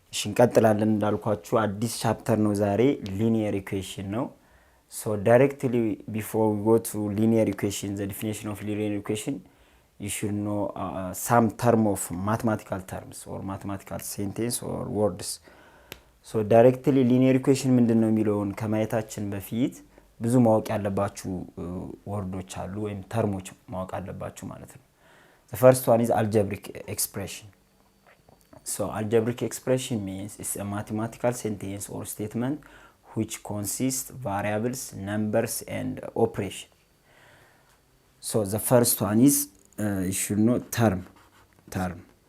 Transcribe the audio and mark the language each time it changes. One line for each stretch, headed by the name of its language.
Amharic: እንቀጥላለን እንዳልኳችሁ አዲስ ቻፕተር ነው ዛሬ linear equation ነው.
English: So directly before we go to linear equation, the definition of linear equation, you should know some term of mathematical terms or mathematical sentence or words. So directly linear equation
Amharic: ምንድነው የሚለውን ከማየታችን በፊት ብዙ ማወቅ ያለባችሁ ወርዶች አሉ ወይም ተርሞች ማወቅ አለባችሁ ማለት ነው።
English: The first one is algebraic expression. So algebraic expression means it's a mathematical sentence or statement which consists variables, numbers and operation. So the first one is you should know term.